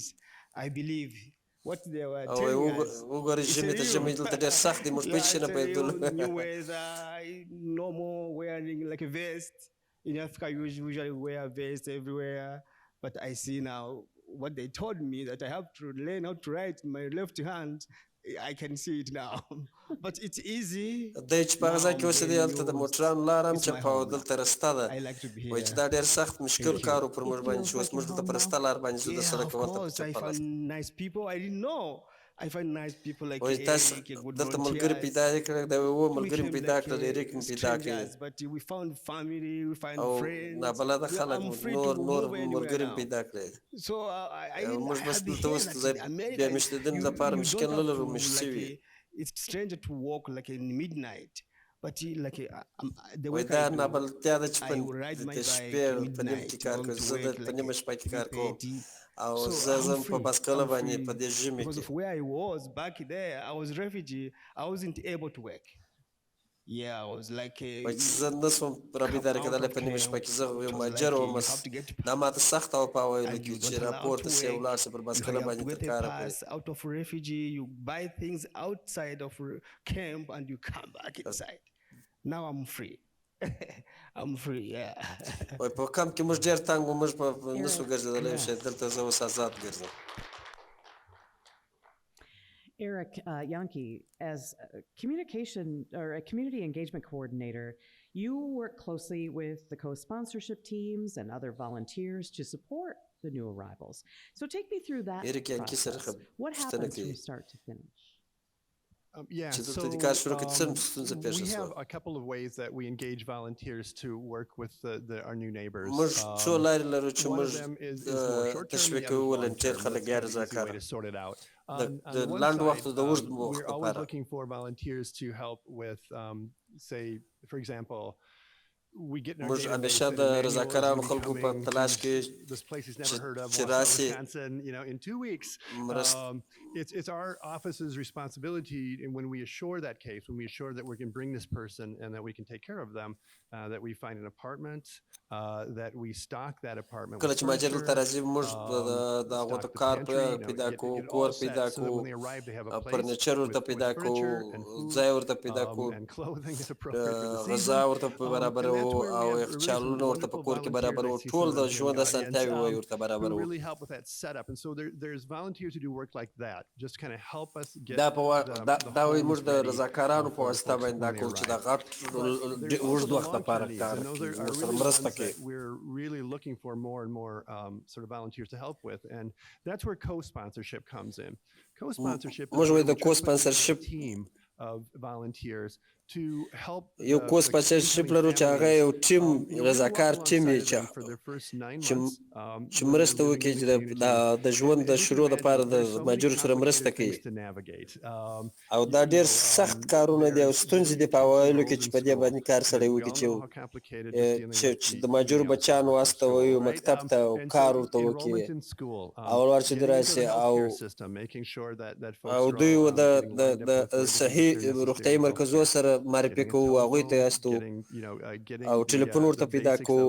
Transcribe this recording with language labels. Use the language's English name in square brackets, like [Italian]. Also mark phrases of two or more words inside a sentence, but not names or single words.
[English] I believe what they were telling us. New weather, no more wearing like a vest. In Africa, you usually wear a vest everywhere. But I see now what they told me that I have to learn how to write my left hand. I can see it now. But it's easy. [Pashto] دی چې په هغه ځای کې اوسېدی هلته د موټرانو لاره هم چپه او دلته رسته ده وایي چې دا ډېر سخت مشکل کار و پر موږ باندې چې اوس موږ دلته په رسته لار باندې ځو د سړک ورته په چپه لار. [English] Nice people. I didn't know. I find nice people like [Pashto] وایي تاسو دلته ملګري پیدا یې کړل دا اووه ملګري مې پیدا کړل ایریک مې پیدا کړل [English] but we found family, we find friends. [Pashto] او نابلده خلک نور ملګري مې پیدا کړل. So موږ بس دلته اوس بیا مشتدین لپاره مشکل نه لرو مشت شوي. [English] It's strange to walk like in midnight. But like the way I ride my bike midnight [Pashto] په نیمه شپه کې کار کوم او زه ځم په باسکل باندې په دې ژمي کې. [English] Because of where I was back there, I was refugee. I wasn't able to work. Yeah, I was like [Pashto] زه نسوم رابطه کېدلی په نیمه شپه کې زه یو مهاجر وم دا ماته سخته وه په اوایلو کې چې راپورته سې ولاړ سې پر باسکله باندې تر کاره پورې. [English] Out of refugee, you buy things outside of camp and you come back inside. Now I'm free. I'm free, yeah. [Pashto] وای په کمپ کې موږ ډېر تنګ وو موږ په نسو ګرځېدلی شي دلته زه اوس آزاد ګرځم. [English] Eric Yankee, as a communication or a community engagement coordinator, you work closely with the co-sponsorship teams and other volunteers to support the new arrivals. So take me through that process. What happens from start to finish? Yeah, so we have a couple of ways that we engage volunteers to work with our new neighbors. One of them is more short-term, the other way to sort it out. On one side, we're always looking for volunteers to help with, say, for example, [Pashto] موږ همیشه د رضاکارانو خلکو په تلاش کې چې راشي مرسته. [English] It's our office's responsibility, and when we assure that case, when we assure that we can bring this person and that we can take care of them, that we find an apartment, that we stock that apartment. [Pashto] کله چې ماجر ته راځي موږ د هغو ته کار پیدا کوو، کور پیدا کوو، فرنیچر ورته پیدا کوو، ځای ورته پیدا کوو، غذا ورته برابروو او یخچالونه ورته په کور کې برابروو، ټول د ژوند اسانتیاوې ورته برابروو. دا وایي موږ د رضاکارانو په واسطه باندې دا کوو چې دا غټ اوږد وخت لپاره کار کوي، ورسره مرسته کوي. [English] We're really looking for more and more sort of volunteers to help with, and that's where co-sponsorship comes in. Co-sponsorship is a team of volunteers to help. [Pashto] یو کو-سپانسرشپ لرو چې هغه یو ټیم، رضاکار ټیم یې چې مرسته وکړي چې د ژوند د شروع لپاره د مهاجرو سره مرسته کوي. او دا ډېر سخت کارونه دي او ستونزې دي په اوایلو کې چې په دې باندې کار سړی وکړي چې د مهاجرو بچیان واستوي مکتب ته او کار ورته وکړي، اول وار چې دی راشي او دوی د صحیح روغتیایي مرکزو سره معرفي کوو، هغوی ته یاستو او ټلیفون ورته پیدا کوو.